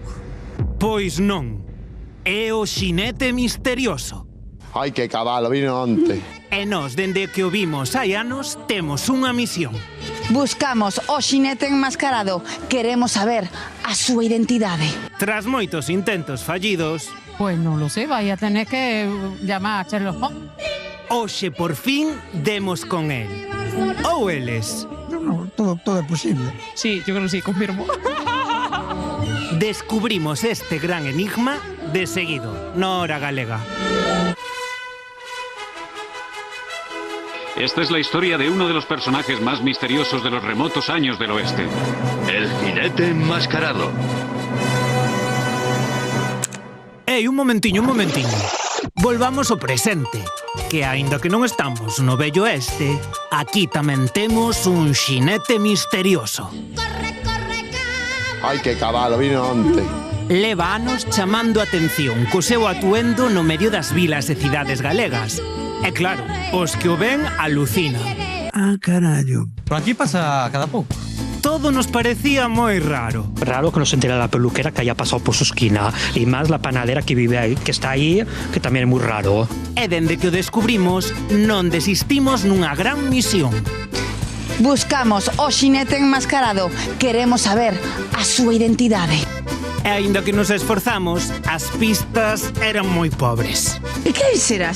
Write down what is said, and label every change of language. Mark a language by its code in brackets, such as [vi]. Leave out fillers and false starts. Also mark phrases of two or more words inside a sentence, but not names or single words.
[gl] Pois non. É o xinete misterioso. Ai, que cabalo, vino onte. E nós, dende que o vimos hai anos, temos unha misión. Buscamos o xinete enmascarado. Queremos saber a súa identidade. Tras moitos intentos fallidos, [es] Pues no lo sé, vaya a tener que llamar a Sherlock Holmes. [gl] hoxe por fin demos con el. Ou eles. No, todo é posible. [es] Sí, yo creo que sí, confirmo. [gl] Descubrimos este gran enigma de seguido, na Hora Galega. [es] Esta es la historia de uno de los personajes más misteriosos de los remotos años del oeste. El jinete enmascarado. [gl] Ei, un momentiño. Volvamos ao presente, que aínda que non estamos no vello oeste, aquí tamén temos un xinete misterioso. Ai, que cabalo, vino onte. Leva anos chamando a atención co seu atuendo no medio das vilas e cidades galegas. E claro, os que o ven alucinan. Ah, carallo. Por aquí pasa cada pouco. Todo nos parecía moi raro. [es] Raro que no se entera la peluquera que haya pasado por su esquina. Y más la panadera que vive ahí, que está ahí, que también es muy raro. [gl] E dende que o descubrimos, non desistimos nunha gran misión. Buscamos o xinete enmascarado. Queremos saber a súa identidade. E aínda que nos esforzamos, as pistas eran moi pobres. E que será?